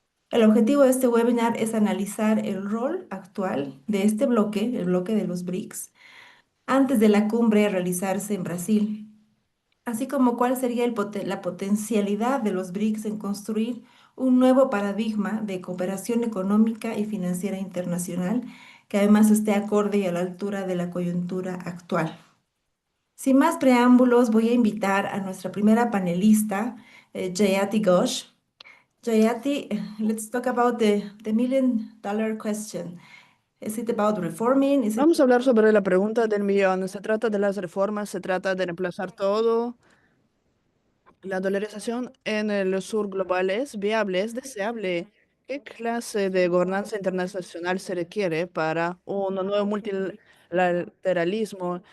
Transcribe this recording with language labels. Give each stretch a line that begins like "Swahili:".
Spanish: El objetivo de este webinar es analizar el rol actual de este bloque, el bloque de los BRICS, antes de la cumbre a realizarse en Brasil, así como cuál sería la potencialidad de los BRICS en construir un nuevo paradigma de cooperación económica y financiera internacional que además esté acorde y a la altura de la coyuntura actual. Sin más preámbulos, voy a invitar a nuestra primera panelista, Jayati Ghosh.
English: Jayati, let's talk about the million-dollar question. Is it about reforming? Is it
Spanish: Vamos a hablar sobre la pregunta del millón. Se trata de las reformas, se trata de reemplazar todo. La dolarización en el sur global es viable, es deseable. ¿Qué clase de gobernanza internacional se requiere para un nuevo multilateralismo?